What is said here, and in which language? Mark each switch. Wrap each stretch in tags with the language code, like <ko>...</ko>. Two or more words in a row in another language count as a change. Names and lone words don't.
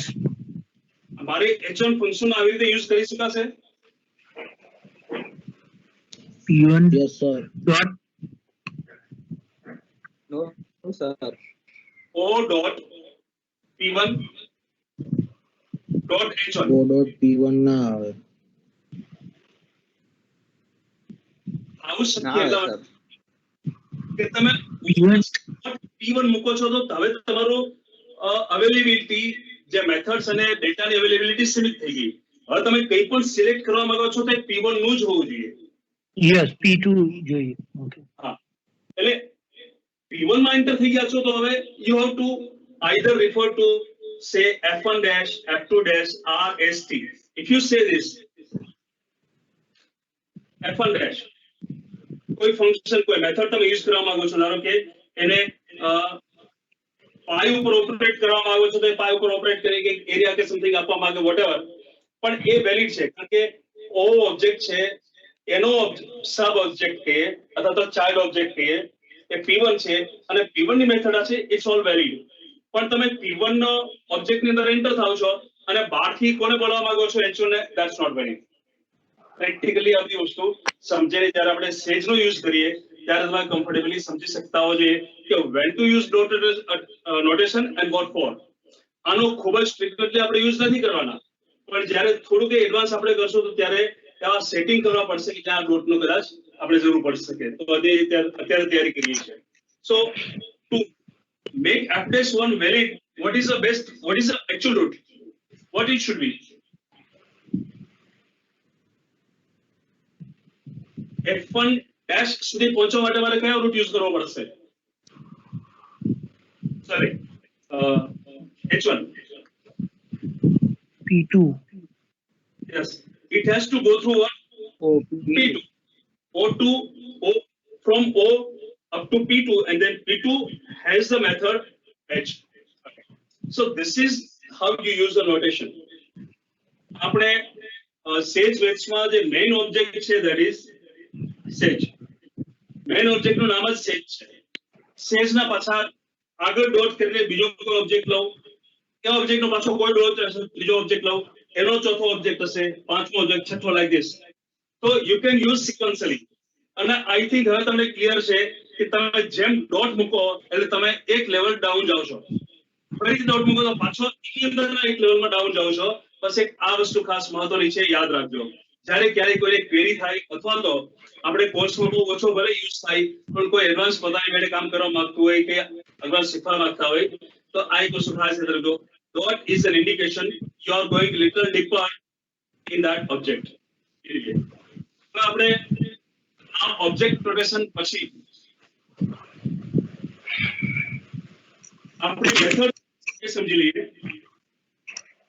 <hi>हमारे H1 फंक्शन</hi> <gu>આવી રીતે યુઝ કરી શકાશે P1</gu> <en>Yes, sir. dot No, sir. O dot P1 dot H1</en> <gu>O dot P1 ના આવે. આવું ના શક્ય આવે, ના sir. કે તમે P1 P1 મૂકો છો તો હવે તમારો અવેલેબિલિટી જે મેથડ્સ અને ડેટાની અવેલેબિલિટી સીમિત થઈ ગઈ હવે તમે કંઈ પણ સિલેક્ટ કરવા માંગો છો તો P1 નું જ હોવું જોઈએ</gu> <en>yes P2 જોઈએ okay</en> <gu>હા એટલે P1 માં એન્ટર થઈ ગયા છો તો હવે</gu> <en>you have to either refer to say F1 dash F2 dash R S T if you say this F1 dash</en> <gu>કોઈ ફંક્શન કોઈ મેથડ તમે યુઝ કરવા માંગો છો ધારો કે એને પાઈ ઉપર ઓપરેટ કરવા માંગો છો તો પાઈ ઉપર ઓપરેટ કરી કે એરિયા કે સમથિંગ આપવા માંગે વોટએવર પણ એ વેલિડ છે કારણ કે ઓ ઓબ્જેક્ટ છે એનો</gu> <en>sub object</en> <gu>કહીએ અથવા તો</gu> <en>child object</en> <gu>કહીએ એ P1 છે અને P1 ની મેથડ છે</gu> <en>it's all valid</en> <gu>પણ તમે P1 નો ઓબ્જેક્ટ ની અંદર એન્ટર થાઓ છો અને બહારથી કોને બોલાવવા માંગો છો H1 ને</gu> <en>that's not valid practically</en> <gu>આ બધી વસ્તુ સમજીને જ્યારે આપણે સેજ નો યુઝ કરીએ ત્યારે તમે કમ્ફર્ટેબલી સમજી શકતા હો જોઈએ કે</gu> <en>when to use notation and what for</en> <gu>આનો ખૂબ જ સ્ટ્રિક્ટલી આપણે યુઝ નથી કરવાના પણ જ્યારે થોડુંક એડવાન્સ આપણે કરશું તો ત્યારે આવા સેટિંગ કરવા પડશે કે જ્યાં ડોટ નો કદાચ આપણે જરૂર પડી શકે તો અત્યારે તૈયારી કરીએ છીએ</gu> <en>so to make f-1 valid what is the actual root what it should be F1 dash</en> <gu>સુધી પહોંચવા માટે મારે કયો રૂટ યુઝ કરવો પડશે સોરી H1 P2</gu> <en>yes it has to go through what Oh, P2 O2 O from O up to P2 and then P2 has the method H so this is how you use the notation</en> <gu>આપણે સેજ વેટ્સમાં જે મેઇન ઓબ્જેક્ટ છે</gu> <en>that is</en> <gu>સેજ મેઇન ઓબ્જેક્ટ નું નામ જ સેજ છે સેજ ના પાછા આગળ ડોટ કરીને બીજો કોઈ ઓબ્જેક્ટ લઉં એ ઓબ્જેક્ટ નો પાછો કોઈ ડોટ ત્રીજો ઓબ્જેક્ટ લઉં એનો ચોથો ઓબ્જેક્ટ હશે પાંચમો ઓબ્જેક્ટ છઠ્ઠો</gu> <en>like this</en> <gu>તો</gu> <en>you can use sequentially</en> <gu>અને</gu> <en>I think</en> <gu>હવે તમને ક્લિયર છે કે તમે જેમ ડોટ મૂકો એટલે તમે એક</gu> <en>level down</en> <gu>જાઓ છો ફરીથી ડોટ મૂકો તો પાછો એની અંદરના એક લેવલમાં ડાઉન જાઓ છો બસ એક આ વસ્તુ ખાસ મહત્વની છે યાદ રાખજો જ્યારે ક્યારેક કોઈ ક્વેરી થાય અથવા તો આપણે કોર્સમાં બહુ ઓછો ભલે યુઝ થાય પણ કોઈ એડવાન્સ પોતાની મેળે કામ કરવા માંગતું હોય કે એડવાન્સ શીખવા માંગતા હોય તો આ એક વસ્તુ ખાસ યાદ રાખજો</gu> <en>dot is an indication you are going little deeper in that object</en> <gu>તો આપણે આ ઓબ્જેક્ટ પ્રોટેક્શન પછી આપણે મેથડ સમજી લઈએ</gu>